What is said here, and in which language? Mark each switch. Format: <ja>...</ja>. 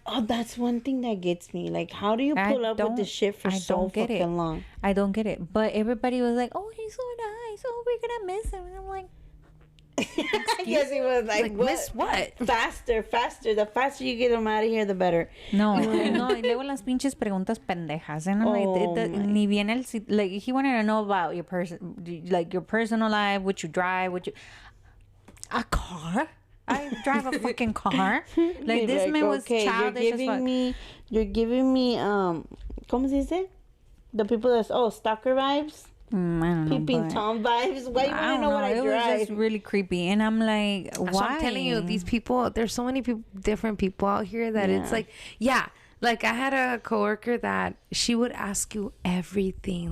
<en>Oh, that's one thing that gets me. Like, how do you put up with the shit for so fucking long? I don't get it. But everybody was like, oh, he's so nice. Oh, we're going to miss him. And I'm like... Yes, he was like what? Miss what? Faster. The faster you get him out of here, the better. No.</en> <es>Y luego las pinches preguntas pendejas.</es> <en>And I'm like,</en> <es>ni bien el...</es> <en>Like, he wanted to know about your like your personal life, what you drive, a car. I drive a fucking car. Like, this man was childish as fuck. You're giving me,</en> <es>¿cómo se dice?</es> <en>The people that's, stalker vibes. I don't know. Peeping Tom vibes. Why you want to know what I drive? It was just really creepy. And I'm like, why? So I'm telling you, these people, there's so many people, different people out here that it's like, like I had a coworker that she would ask you everything.</en>